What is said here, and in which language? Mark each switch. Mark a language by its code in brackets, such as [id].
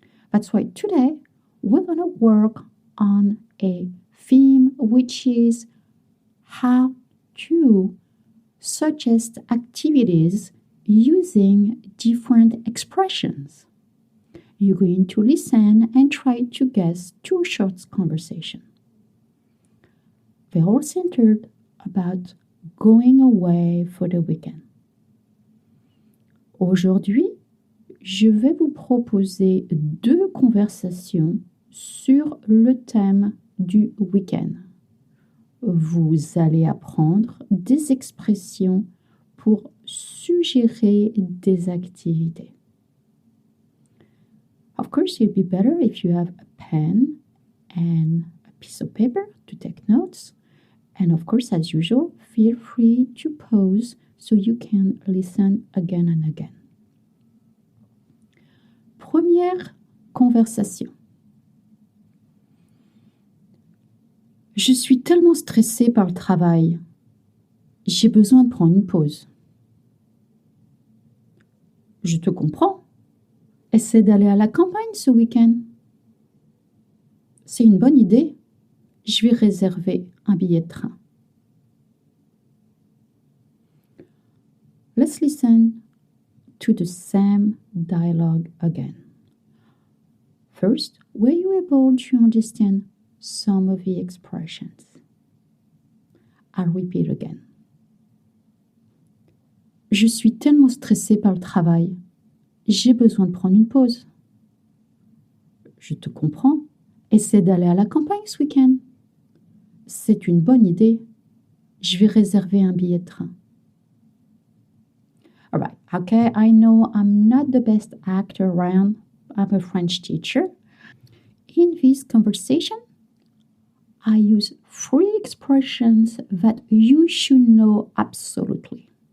[en] That's why today we're going to work on a theme which is how to suggest activities using different expressions. You're going to listen and try to guess 2 short conversations. They're all centered about going away for the weekend. [fr] Aujourd'hui, je vais vous proposer 2 conversations sur le thème du week-end. Vous allez apprendre des expressions pour suggérer des activités. [en] Of course, it'd be better if you have a pen and a piece of paper to take notes. And of course, as usual, feel free to pause so you can listen again and again. [fr] Première conversation. Je suis tellement stressée par le travail. J'ai besoin de prendre une pause. Je te comprends. Essaie d'aller à la campagne ce week-end. C'est une bonne idée. Je vais réserver un billet de train. [en] Let's listen to the same dialogue again. First, were you able to understand some of the expressions? I'll repeat again. [fr] Je suis tellement stressée par le travail. J'ai besoin de prendre une pause. Je te comprends. Essaie d'aller à la campagne ce week-end. C'est une bonne idée. Je vais réserver un billet de train. [en] All right. Okay, I know I'm not the best actor around. I'm a French teacher. In this conversation, I use 3 expressions that you should know absolutely.